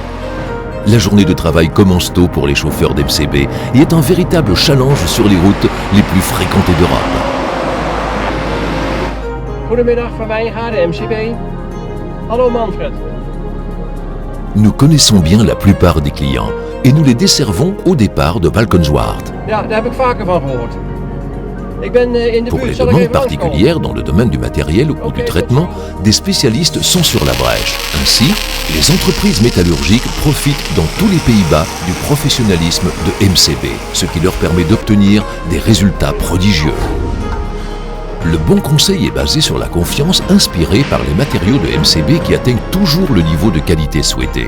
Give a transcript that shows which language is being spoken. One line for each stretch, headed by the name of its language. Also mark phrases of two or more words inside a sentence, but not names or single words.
French: La journée de travail commence tôt pour les chauffeurs d'MCB et est un véritable challenge sur les routes les plus fréquentées d'Europe.
Dutch: Goedemiddag, van Wijngaarden, MCB. Hallo Manfred.
French: Nous connaissons bien la plupart des clients et nous les desservons au départ de Valkenswaard.
Dutch: Ja, daar heb ik vaker van gehoord. Ik ben in de
French: Pour les
Dutch: buurt, zal ik
French: demandes
Dutch: even langskomen?
French: particulières dans le domaine du matériel ou du traitement, des spécialistes sont sur la brèche. Ainsi, les entreprises métallurgiques profitent dans tous les Pays-Bas du professionnalisme de MCB, ce qui leur permet d'obtenir des résultats prodigieux. Le bon conseil est basé sur la confiance inspirée par les matériaux de MCB qui atteignent toujours le niveau de qualité souhaité.